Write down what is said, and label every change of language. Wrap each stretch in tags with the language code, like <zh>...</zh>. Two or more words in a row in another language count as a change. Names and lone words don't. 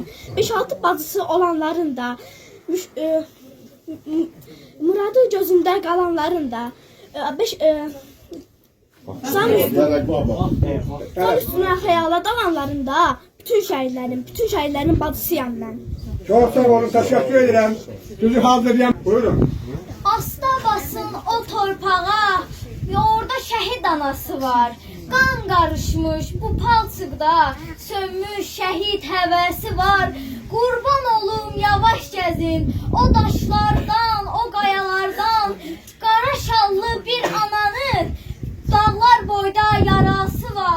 <az>5-6 bacısı olanların da, muradı gözündə qalanların da, zam üstünə xəyala dalanların da, bütün şəhidlərin bacısıyam mən.</az> <tr>Çok sağ olun, teşekkür ederim. Sizi hazırlayan. Buyurun.</tr> <az>Asta basın o torpağa, orada şəhid anası var. Qan qarışmış bu palçıqda, sönmüş şəhid həvəsi var. Qurban olum yavaş gəzin, o daşlardan, o qayalardan. Qara şallı bir ananın, dağlar boyda yarası var.</az>